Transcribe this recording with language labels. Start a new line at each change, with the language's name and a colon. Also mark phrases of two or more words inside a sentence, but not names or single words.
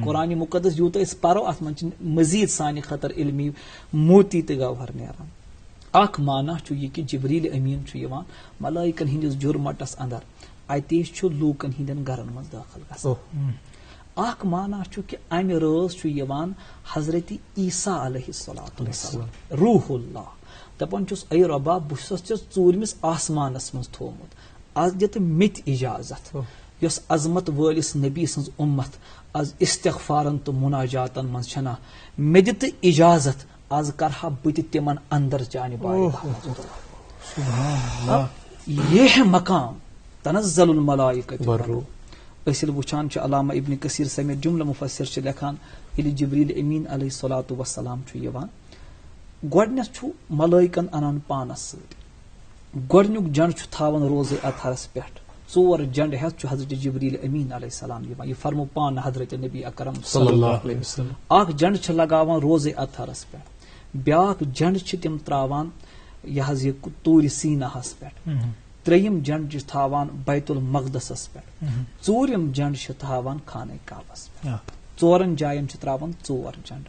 Kashmiri: قرآنِ مقدس یوٗتاہ أسۍ پرو اتھ منٛز چھِ مزیٖد سانہِ خٲطرٕ علمی موتی تہٕ گوہر نیران. اکھ معنی چھُ یہِ کہ جبریل امین چھُ یِوان ملائکن ہٕنٛدِس جُرمٹس اندر اتے چھُ لوٗکن ہٕنٛدٮ۪ن گرن منٛز دٲخل گژھان. اکھ معنی چھُ کہ امہِ رٲژ چھُ یِوان حضرت عیسیٰ
Arabic: علیہ الصلوۃ والسلام
Kashmiri: روح اللہ دپان چھُس اے رۄبا بہٕ چھُسس ژےٚ 4مِس آسمانس منٛز تھوٚومُت آز دِ تہٕ مےٚ تہِ اجازت یۄس عظمت وٲلِس نبی سٕنٛز اُمت آز استغفارن تہٕ مناجاتن منٛز چھنا مےٚ دِ تہٕ اجازت آز کرہا بہٕ تہِ تِمن اندر چانہِ یہ مقام
Arabic: تنزل الملائکۃ والروح.
Kashmiri: أسۍ ییٚلہِ وٕچھان چھِ علامہ ابن کثیر سمیت جملہ مفسر چھِ لیکھان ییٚلہِ جبریل امین
Arabic: علیہ الصلوۃ والسلام
Kashmiri: چھُ یِوان گۄڈنیتھ چھُ ملائکن انان پانس سۭتۍ گۄڈنیُک جنڈ چھُ تھاوان روزے اطہرس پٮ۪ٹھ 4 جنڈ ہیتھ چھُ حضرت جبریل امین
Arabic: علیہ السلام
Kashmiri: یِوان. یہ فرمو پانہٕ حضرت نبی اکرم
Arabic: صلی اللہ علیہ وسلم.
Kashmiri: اکھ جنڈ چھِ لگاوان روزے اطہرس پٮ۪ٹھ بیاکھ جنڈ چھِ تِم تراوان یہ حظ یہ طور سیناہس پٮ۪ٹھ 3یم جنڈ چھِ تھاوان بیت المقدسس پٮ۪ٹھ 4یم جنڈ چھِ تھاوان خانہ کعبس پٮ۪ٹھ 4 جاین چھِ تراوان 4 جنڈ.